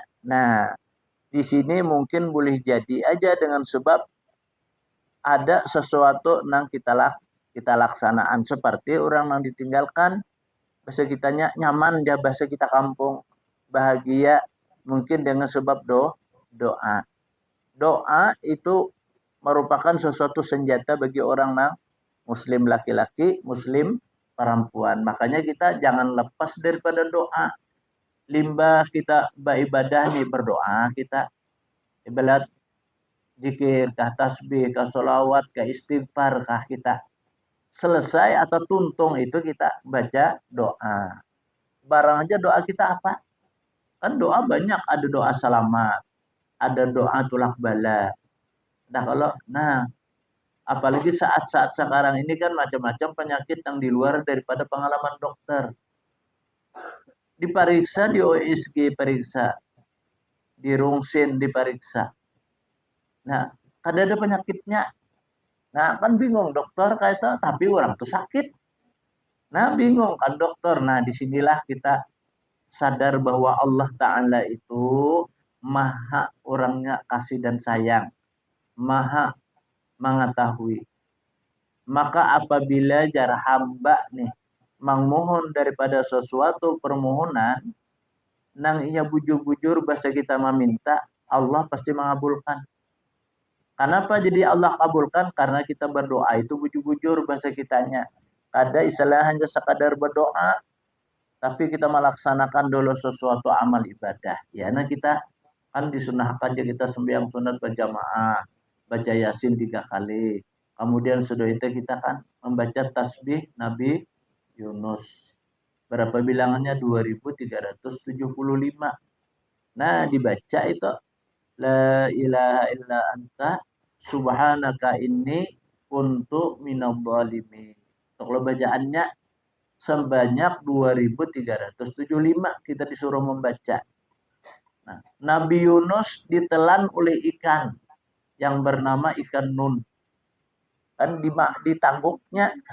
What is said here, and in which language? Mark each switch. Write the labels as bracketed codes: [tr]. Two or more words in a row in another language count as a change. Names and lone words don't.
[id] Nah, di sini mungkin boleh jadi aja dengan sebab ada sesuatu yang kita laksanaan seperti orang yang ditinggalkan bahasa kitanya nyaman dia bahasa kita kampung bahagia mungkin dengan sebab doa. Doa itu merupakan sesuatu senjata bagi orang yang muslim laki-laki, muslim perempuan. Makanya kita jangan lepas daripada doa. Limbah kita beribadah nih berdoa, kita ibarat zikir, kah tasbih, kah solawat, kah istighfar, kah kita selesai atau tuntung itu kita baca doa. Barang aja doa kita apa? Kan doa banyak, ada doa selamat, ada doa tulak bala. Nah apalagi saat-saat sekarang ini kan macam-macam penyakit yang di luar daripada pengalaman dokter. Diperiksa di OSG periksa, di rungsin diperiksa. Nah, ada penyakitnya. Nah, kan bingung dokter kayak itu, tapi orang tuh sakit. Nah, bingung kan dokter. Nah, disinilah kita sadar bahwa Allah Ta'ala itu maha orangnya kasih dan sayang. Maha mengetahui. Maka apabila jar hamba nih memohon daripada sesuatu permohonan nang inya bujur-bujur bahasa kita meminta Allah pasti mengabulkan. Kenapa jadi Allah kabulkan? Karena kita berdoa itu bujur-bujur bahasa kitanya. Ada istilah hanya sekadar berdoa tapi kita melaksanakan dulu sesuatu amal ibadah. Ya, nah kita kan disunahkan aja kita sembahyang sunat berjamaah, baca Yasin 3 kali. Kemudian sudah itu kita kan membaca tasbih Nabi Yunus. Berapa bilangannya? 2375. Nah, dibaca itu [ar] لا إله إلا أنت سبحانك إني كنت من الظالمين. [id] Kalau bacaannya sebanyak 2375 kita disuruh membaca. Nah, Nabi Yunus ditelan oleh ikan yang bernama ikan nun. Kan ditangguknya.